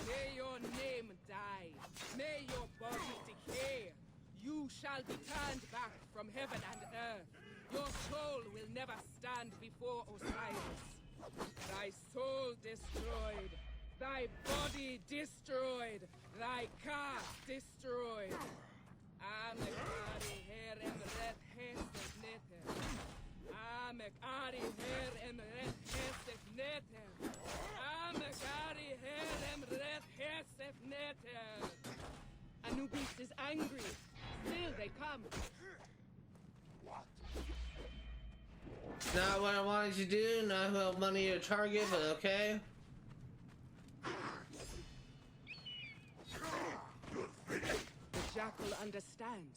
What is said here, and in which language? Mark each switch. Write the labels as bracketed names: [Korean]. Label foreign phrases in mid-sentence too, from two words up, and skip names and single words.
[English] May your name die. May your body decay. You shall be turned back from heaven and earth. Your soul will never stand before Osiris. Thy soul destroyed. Thy body destroyed. Thy car destroyed. Amekari her emret hesef neter. Amekari her emret hesef neter. Amekari her emret hesef neter. Anubis is angry. Still they come. Not what I wanted you to do, not what money your target, but okay. The Jackal understands.